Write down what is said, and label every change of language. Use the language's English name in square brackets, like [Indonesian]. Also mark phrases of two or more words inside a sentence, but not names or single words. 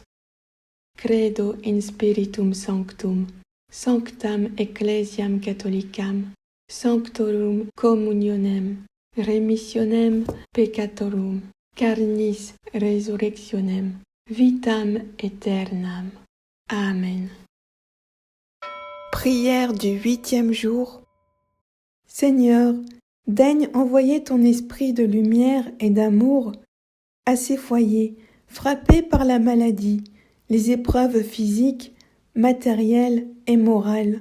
[Latin] Credo in Spiritum Sanctum, sanctam Ecclesiam Catholicam, sanctorum communionem, remissionem peccatorum, carnis resurrectionem, vitam aeternam. [French] Amen. Prière du 8e jour. Seigneur, daigne envoyer ton esprit de lumière et d'amour à ces foyers frappés par la maladie, les épreuves physiques, matérielles et morales.